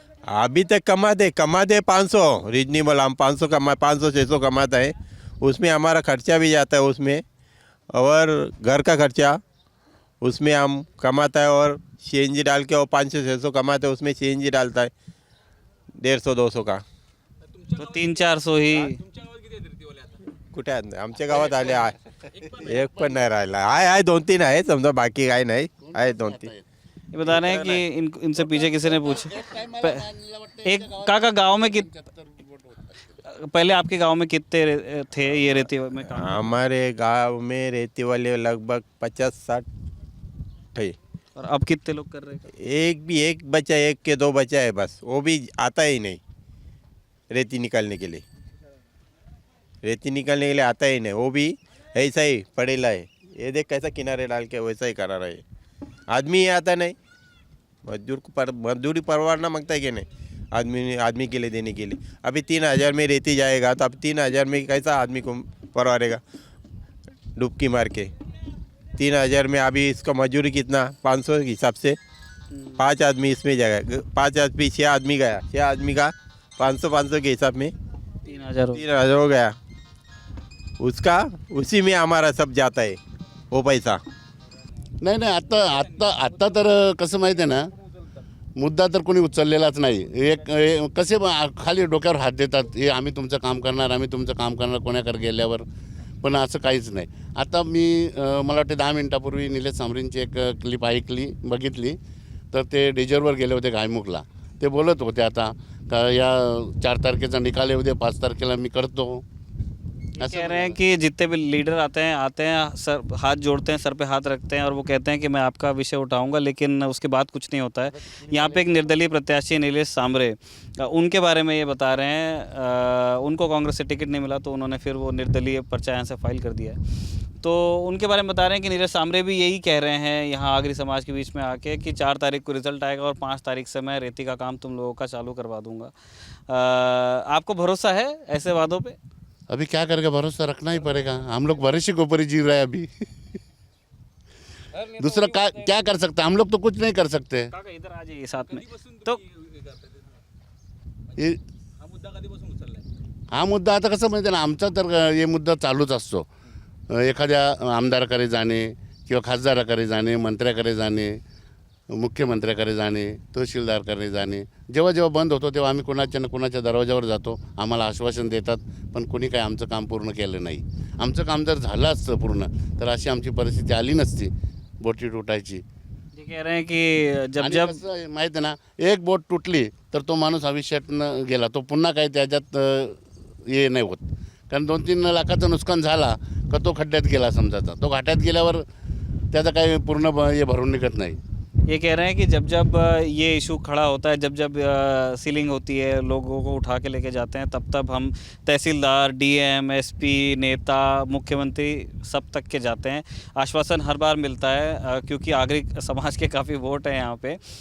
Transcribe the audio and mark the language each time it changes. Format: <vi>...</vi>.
<hi>अभी तक कमाते 500 रीजनेबल। हम 500-600 कमाता है, उसमें हमारा खर्चा भी जाता है उसमें, और घर का खर्चा उसमें हम कमाता है, और सीएनजी डाल के और 500-600 कमाते हैं, उसमें सीएनजी डालता है 150-200 का, तो 300-400 ही।</hi> <mr>कुठे आमच्या गावात आले एक पण नाही राहिला। आहे 2-3 आहे समजा, बाकी काही नाही, आहे 2-3।</mr> <hi>ये बता रहे हैं कि इनसे पीछे किसी ने पूछा एक काका गांव में पहले आपके गांव में कितने थे ये रेती में काम? हमारे गांव में रेती वाले लगभग 50-60 थे। और अब कितने लोग कर रहे हैं? एक बच्चा, 1 के 2 बच्चा है बस, वो भी आता ही नहीं रेती निकालने के लिए। रेती निकालने के लिए आता ही नहीं, वो भी ऐसा ही पड़ेला है। ये देख कैसा किनारे डाल के वैसा ही करा रहा है। आदमी ही आता नहीं, मजदूर को मजदूरी परवाना मांगता है कि नहीं आदमी के लिए देने के लिए। अभी 3000 में रेती जाएगा तो अब 3000 में कैसा आदमी को परवारेगा डुबकी मार के? 3000 में अभी इसका मजदूरी कितना? 500 के हिसाब से 5 आदमी इसमें जाएगा, 5 आदमी 6 आदमी गया, 6 आदमी का 500 के हिसाब में 3000 हो गया। उसका उसी में हमारा सब जाता है वो पैसा।</hi> <mr>नाही नाही, आत्ता तर कसं माहिती आहे ना, मुद्दा तर कोणी उचललेलाच नाही. कसे खाली डोक्यावर हात देतात, हे आम्ही तुमचं काम करणार कोणाकडे गेल्यावर, पण असं काहीच नाही. आता मला वाटते 10 मिनिटापूर्वी निलेश सांबरेंची एक क्लिप बघितली, तर ते डेजरवर गेले होते गायमुखला. ते बोलत होते आता का या 4 तारखेचा निकाल येऊ दे, 5 तारखेला मी करतो.</mr> <hi>कह रहे हैं कि जितने भी लीडर आते हैं सर हाथ जोड़ते हैं, सर पे हाथ रखते हैं और वो कहते हैं कि मैं आपका विषय उठाऊंगा, लेकिन उसके बाद कुछ नहीं होता है. यहाँ पे एक निर्दलीय प्रत्याशी नीलेश सांबरे, उनके बारे में ये बता रहे हैं, उनको कांग्रेस से टिकट नहीं मिला तो उन्होंने फिर वो निर्दलीय पर्चा यहाँ से फाइल कर दिया है. तो उनके बारे में बता रहे हैं कि नीलेश सांबरे भी यही कह रहे हैं यहाँ आगरी समाज के बीच में आके कि 4 तारीख को रिजल्ट आएगा और 5 तारीख से मैं रेती का काम तुम लोगों का चालू करवा दूंगा. आपको भरोसा है ऐसे वादों पे? अभी क्या करके भरोसा रखना ही पड़ेगा. हम लोग भरोसे के ऊपर ही जी रहे हैं अभी. दूसरा क्या कर सकते हैं हम लोग, तो कुछ नहीं कर सकते. काका इधर आ जाइए साथ में. तो</hi> <mr>हे हा मुद्दा आता कसं माहिती आहे ना, आमचा तर हे मुद्दा चालूच असतो. एखाद्या आमदाराकडे जाणे किंवा खासदाराकडे जाणे, मंत्र्याकडे जाणे, मुख्यमंत्र्याकडे जाणे, तहसीलदारकडे जाणे. जेव्हा जेव्हा बंद होतो तेव्हा आम्ही कोणाच्या दरवाजावर जातो. आम्हाला आश्वासन देतात, पण कोणी काही आमचं काम पूर्ण केलं नाही. आमचं काम जर झालं असतं पूर्ण तर अशी आमची परिस्थिती आली नसती बोटी तुटायची.</mr> <hi>ये कह रहे हैं कि जब</hi> <mr>आणि कसं आहे माहिती आहे ना, एक बोट तुटली तर तो माणूस आयुष्यातनं गेला, तो पुन्हा काही त्याच्यात हे नाही होत. कारण 2-3 लाखाचं नुकसान झाला का तो खड्ड्यात गेला समजायचा. तो घाट्यात गेल्यावर त्याचा काही पूर्ण हे भरून निघत नाही.</mr> <hi>ये कह रहे हैं कि जब जब ये इशू खड़ा होता है, जब जब सीलिंग होती है, लोगों को उठा के लेके जाते हैं, तब तब हम तहसीलदार, डीएम, एसपी, नेता, मुख्यमंत्री सब तक के जाते हैं. आश्वासन हर बार मिलता है क्योंकि आगरी समाज के काफ़ी वोट हैं यहाँ पे.</hi>